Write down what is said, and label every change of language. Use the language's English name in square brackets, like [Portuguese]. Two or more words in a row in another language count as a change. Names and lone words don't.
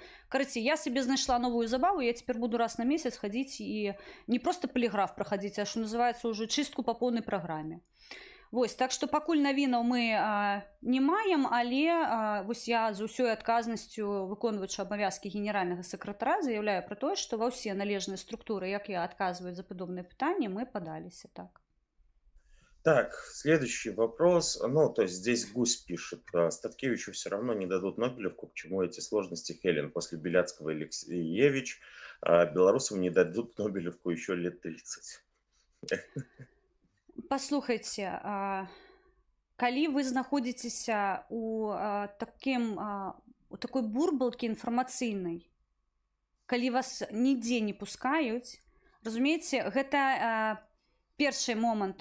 [Belarusian] Караці, я сабе знайшла новую забаву, я цяпер буду раз на месяц хадзіць і не проста паліграф праходзіць, а што называецца ўжо чыстку па поўнай праграме. Вось, так што пакуль навінаў мы не маем, але вось я з усёй адказнасцю, выконваючы абавязкі генеральнага сакратара, заяўляю пра тое, што ва ўсе належныя структуры, як я адказваю за падобныя пытанні, мы падаліся, так. [Russian] Так, следующий вопрос. То есть здесь Гусь пишет, Статкевичу все равно не дадут Нобелевку, к чему эти сложности, Хелен? После Беляцкого и Алексеевич белорусам не дадут Нобелевку еще лет 30. [Belarusian] Паслухайце, калі вы знаходзіцеся у такой бурбалкі інфармацыйнай, калі вас нідзе не пускаюць, разумееце, гэта першы момант.